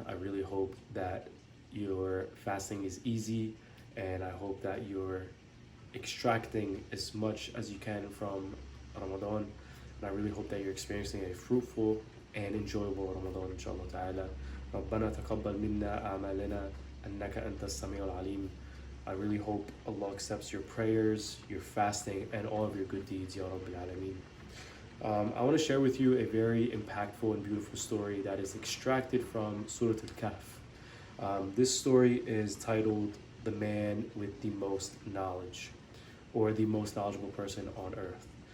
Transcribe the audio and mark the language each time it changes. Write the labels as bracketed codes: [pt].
[en] I really hope that your fasting is easy, and I hope that you're extracting as much as you can from Ramadan. And I really hope that you're experiencing a fruitful and enjoyable Ramadan, inshallah ta'ala. [ar] ربنا تقبل منا أعمالنا أنك أنت السميع العليم. [en] I really hope Allah accepts your prayers, your fasting, and all of your good deeds, [ar] Ya Rabbil Alameen. [en] I want to share with you a very impactful and beautiful story that is extracted from Surah Al-Kahf. This story is titled The Man with the Most Knowledge, or the most knowledgeable person on earth.